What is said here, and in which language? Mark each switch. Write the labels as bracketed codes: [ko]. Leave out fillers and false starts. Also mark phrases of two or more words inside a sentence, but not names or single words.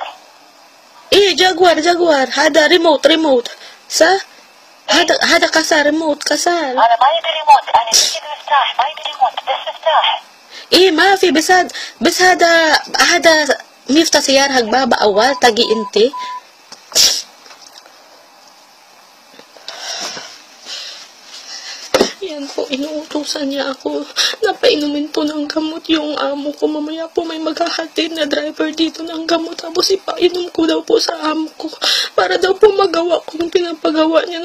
[ar] إيه جاكوار هذا ريموت صح؟ هذا كسر ريموت كسر. أنا ما يبي ريموت أنا بجيب مفتاح ما يبي ريموت بس مفتاح. إيه ما في بس هذا مفتاح سيارة بابا أول تجي أنت. [tl] Yan po, inuutusan niya ako. Napainumin po ng gamot yung amo ko. Mamaya po may maghahatid na driver dito ng gamot. Tapos ipainom ko daw po sa amo ko. Para daw po magawa ko yung pinapagawa niya.